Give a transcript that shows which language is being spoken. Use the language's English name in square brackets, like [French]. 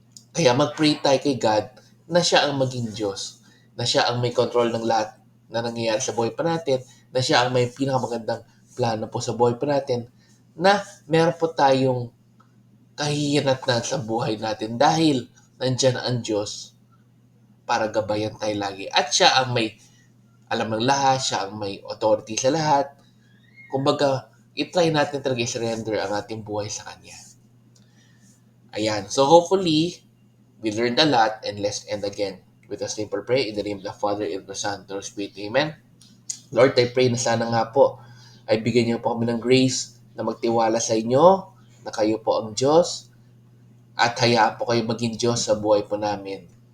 [Filipino] Kaya mag-pray tayo kay God na siya ang maging Diyos, na siya ang may control ng lahat na nangyayari sa buhay pa natin, na siya ang may pinakamagandang plano po sa buhay pa natin, na meron po tayong kahihinatnan sa buhay natin dahil nandyan ang Diyos para gabayan tayo lagi. At siya ang may alam ng lahat, siya ang may authority sa lahat. Kumbaga, itry natin talaga i-surrender ang ating buhay sa Kanya. Ayan. [English] So hopefully, we learned a lot and let's end again with a simple prayer in the name of the Father, and the Son, and the Holy Spirit. Amen. Lord, I pray [Filipino] na sana nga po ay bigyan niyo po kami ng grace na magtiwala sa inyo na kayo po ang Diyos at hayaan po kayo maging Diyos sa buhay po namin.